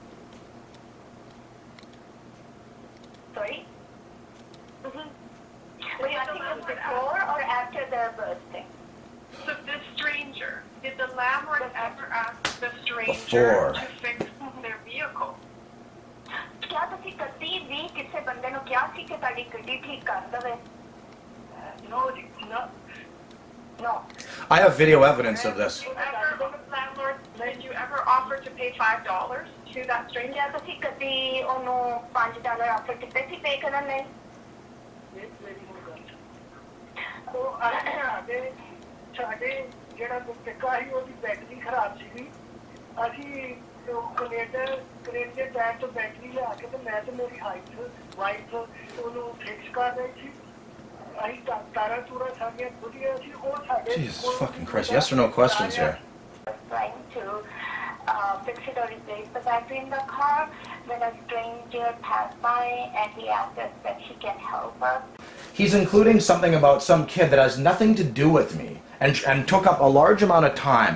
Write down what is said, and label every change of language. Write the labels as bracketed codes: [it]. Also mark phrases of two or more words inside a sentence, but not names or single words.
[en] Sorry? Were you asking us before or after the bursting? So the stranger, did the landlord ever ask the stranger Before. to fix their vehicle? [pa] ਕਿਆ ਤੁਸੀ ਕਭੀ ਭੀ ਕਿਸੀ ਬੰਦੇ ਨੁ ਕਿਆ ਸੀ ਕੇ ਤਾੜੀ ਗੱਡੀ ਠੀਕ ਕਰ ਦਵੇ? [en] No. I have video evidence of this. Landlord, did you ever offer to pay $5 to that stranger? [pa] ਕਿਆ ਤੁਸੀ ਕਭੀ ਓਨੁ $5 ਆਫਰ ਕਿਤੇ ਸੀ ਪੇ ਕਰਨ ਲੇ? तो ਸਾਡੇ ਜਿਹੜਾ ਗੁਪਤਕਾ ਸੀ ਉਹਦੀ ਬੈਟਰੀ ਖਰਾਬ ਸੀਗੀ ਅਸੀਂ ਕਨੇਡਾ ਦੇ ਟਾਇਰ ਤੋਂ ਬੈਟਰੀ ਲਿਆ ਕੇ ਤੇ ਮੈਂ ਤੇ ਮੇਰੀ ਵਾਈਫ ਉਹਨੂੰ ਫਿਕਸ ਕਰ ਰਹੀ ਸੀ ਅਸੀਂ ਤਾਰਾਂ ਤੂਰਾਂ ਸਾਡੀਆਂ ਖੁੱਲੀਆਂ ਸੀ ਉਹ ਸਾਡੇ [en] Jesus fucking Christ, yes or no questions here. Trying to fix it or replace the battery in the car when a stranger passed by and he asked us that he can help us. He's including something about some kid that has nothing to do with me and took up a large amount of time.